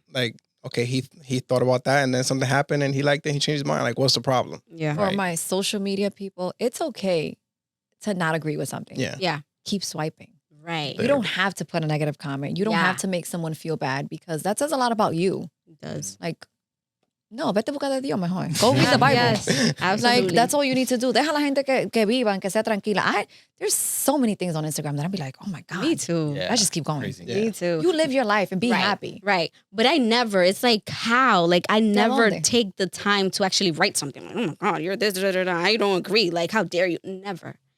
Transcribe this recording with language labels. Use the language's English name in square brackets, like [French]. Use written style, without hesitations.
[English] Like, okay, he thought about that, and then something happened, and he liked it. He changed his mind. Like, what's the problem? Yeah. For my social media people, it's okay to not agree with something. Yeah. Yeah. Keep swiping. Right. You don't have to put a negative comment. You don't have to make someone feel bad because that says a lot about you. It does. [Spanish] Like, no, vete a buscar de Dios mejor. [English] Go read the Bible. Yes, absolutely. Like, that's all you need to do. [Spanish] Deja la gente que vivan, que sea tranquila. [English] There's so many things on Instagram that I'd be like, oh my God. Me too. Yeah. I just keep going. Crazy. Yeah. Me too. You live your life and be Right, happy. Right. But I never, it's like how? Like I never [Spanish] dónde? [English] take the time to actually write something. Like, oh my God, you're this, I don't agree. Like, how dare you? Never.